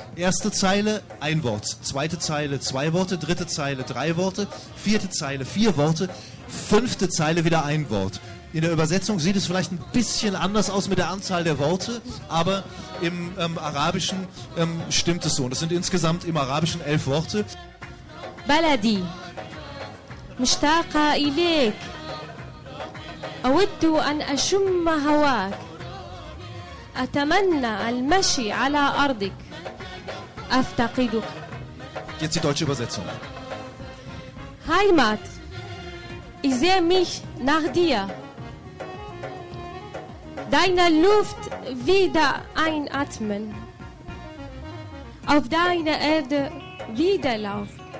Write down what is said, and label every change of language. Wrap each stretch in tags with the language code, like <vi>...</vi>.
<de>Erste Zeile ein Wort, zweite Zeile zwei Worte, dritte Zeile drei Worte, vierte Zeile vier Worte, fünfte Zeile wieder ein Wort. In der Übersetzung sieht es vielleicht ein bisschen anders aus mit der Anzahl der Worte, aber im Arabischen stimmt es so. Und das sind insgesamt im Arabischen 11 Worte.</de> <ar>بلدي مشتاقة إليك أود أن أشم هواك أتمنى المشي على أرضك أفتقدك.</ar> <de>Jetzt die deutsche Übersetzung. Heimat, ich sehe mich nach dir. Deine Luft wieder einatmen. Auf deine Erde wieder laufen.</de>